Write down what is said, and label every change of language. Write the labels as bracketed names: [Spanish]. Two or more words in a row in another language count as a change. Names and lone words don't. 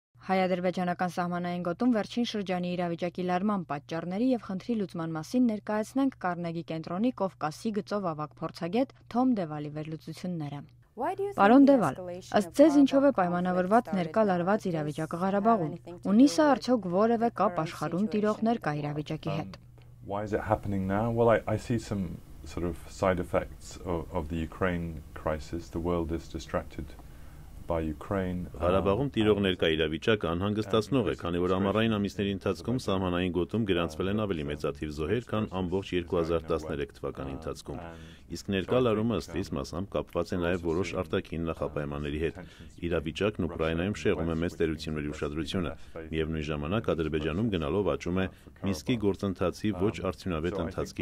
[Armenian] Հայ-ադրբեջանական սահմանային գոտում վերջին շրջանի իրավիճակի լարման պատճառների եւ խնդրի լուծման մասին ներկայացնենք Կարնեգի կենտրոնի Կովկասի գծով ավագ փորձագետ Թոմ Դևալի վերլուծությունները։ Պարոն Դևալ, ըստ ձեզ ինչով է պայմանավորված ներկա լարված իրավիճակը Ղարաբաղում։ Ունի սա արդյոք որևէ կապ աշխարհում տիրող ներկա իրավիճակի հետ։ [English] Why is it happening now? Well, I see some sort of side effects of the Ukraine crisis. The world is distracted by Ukraine. [Armenian] Ղարաբաղում տիրող ներկա իրավիճակը անհանգստացնող է, քանի որ ամառային ամիսների ընթացքում սահմանային գոտում գրանցվել են ավելի մեծաթիվ զոհեր, քան ամբողջ 2013 թվականի ընթացքում։ Իսկ ներկա լարումը ըստ իս մասամբ կապված է նաև որոշ արտաքին նախապայմանների հետ։ Իրավիճակն Ուկրաինայում շեղում է մեծ տերությունների ուշադրությունը։ Միևնույն ժամանակ Ադրբեջանում գնալով աճում է Մինսկի գործընթացի ոչ արդյունավետ ընթացքի